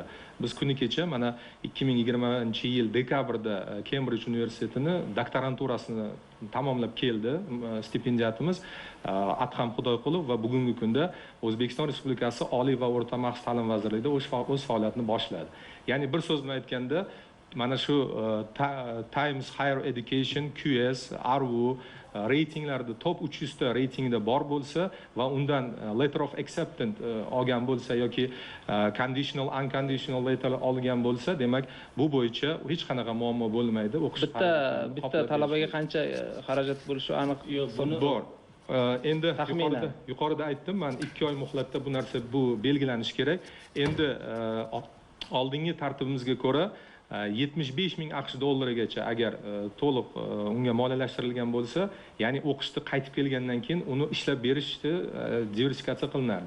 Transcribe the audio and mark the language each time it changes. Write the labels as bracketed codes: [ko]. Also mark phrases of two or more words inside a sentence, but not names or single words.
[uz] Biz kuni kecha mana 2020-yil dekabrda Cambridge universitetini doktoranturasini tamomlab keldi stipendiyatimiz Adham Xudoyqulov va bugungi kunda O'zbekiston Respublikasi Oliy va o'rta maxsus ta'lim vazirligida o'z faoliyatini boshladi. Ya'ni bir so'z bilan aytganda, mana shu Times Higher Education, QS, RU reytinglarda top 300 ta reytingda bor bo'lsa va undan [en] letter of acceptance [uz] olgan bo'lsa yoki [en] conditional, unconditional letter [uz] olgan bo'lsa, demak bu bo'yicha hech qanaqa muammo bo'lmaydi. O'qish bitta talabaga qancha xarajat bo'lishi aniq bor. Endi yuqorida aytdim, men 2 oy muhlatda bu narsa belgilanishi kerak. Endi oldingi tartibimizga ko'ra 75 ming AQSh dollarigacha agar to'liq unga moliyalashtirilgan bo'lsa, ya'ni o'qishni qaytib kelgandan keyin uni ishlab berishni diversifikatsiya qilinardi.